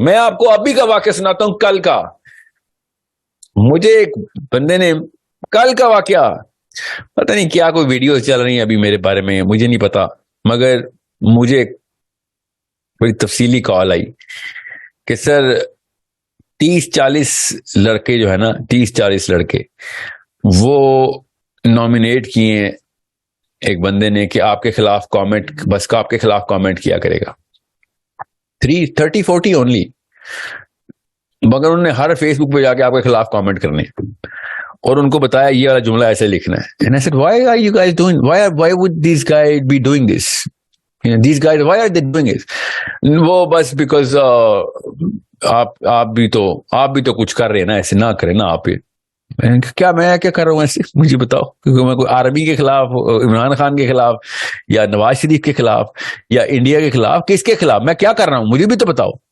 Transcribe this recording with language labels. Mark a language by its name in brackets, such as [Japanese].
[Urdu] میں آپ کو ابھی کا واقعہ سناتا ہوں، کل کا. مجھے ایک بندے نے کل کا واقعہ، پتہ نہیں کیا کوئی ویڈیو چل رہی ہیں ابھی میرے بارے میں، مجھے نہیں پتا، مگر مجھے بڑی تفصیلی کال آئی کہ سر 30-40 لڑکے جو ہے نا 30-40 لڑکے وہ نامینیٹ کیے ہیں ایک بندے نے کہ آپ کے خلاف کامنٹ، بس کا آپ کے خلاف کامنٹ کیا کرے گا. 30-40 اونلی، مگر انہوں نے ہر فیس بک پہ جا کے آپ کے خلاف کامنٹ کرنے اور ان کو بتایا یہ والا جملہ ایسے لکھنا ہے. [English] And I said, why are you guys doing, why would these guys be doing this? These guys, why are they doing it? [Urdu] وہ بس بیکاز آپ بھی تو کچھ کر رہے ہیں نا، ایسے نہ کریں نا آپ. کیا میں کیا کر رہا ہوں ایسے، مجھے بتاؤ. کیونکہ میں کوئی آرمی کے خلاف، عمران خان کے خلاف، یا نواز شریف کے خلاف، یا انڈیا کے خلاف، کس کے خلاف میں کیا کر رہا ہوں مجھے بھی تو بتاؤ.